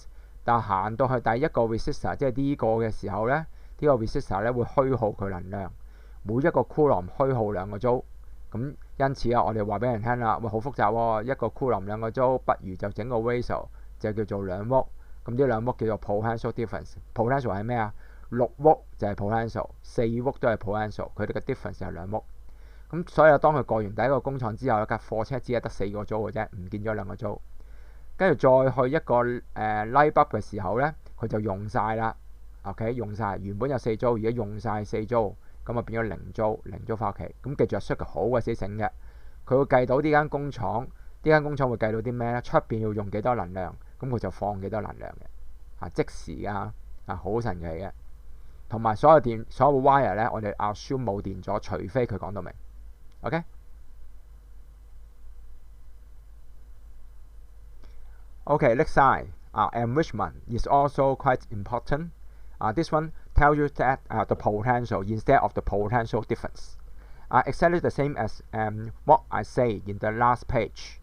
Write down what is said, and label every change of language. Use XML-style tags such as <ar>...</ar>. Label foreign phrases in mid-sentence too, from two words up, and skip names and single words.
<yue>但行到去第一個 resistor， 即係呢個嘅時候呢，呢個 resistor 呢會虛耗佢能量，每一個 coulomb 虛耗2個租。咁因此啊，我哋話俾人聽啦，喂，好複雜喎，一個 coulomb 2個租，不如就整個 ratio 就叫做2伏。咁呢2伏叫做</yue> <en>potential difference。</en> <yue>potential 係咩啊？6伏就係 potential， 4伏都係 potential， 佢哋嘅 difference 係2伏。咁所以當佢過完第一個工廠之後，架貨車只係得4個租嘅啫，唔見咗2個租。跟住再去一個</yue> <en>light bulb</en> <yue>嘅時候呢，佢就用晒啦。OK， 用晒原本有4租，而家用晒4租，咁啊變咗0租翻屋企。咁記住，Circuit好鬼死醒嘅，佢會計到呢間工廠會計到啲咩呢？出邊要用幾多能量，咁佢就放幾多能量嘅，即時㗎，好神奇嘅。同埋所有 wire 咧，我哋 assume 冇電咗，除非佢講到明。OK。</yue> <en>Okay, next side. Enrichment is also quite important. This one tells you that the potential instead of the potential difference. Exactly the same as what I say in the last page.</en>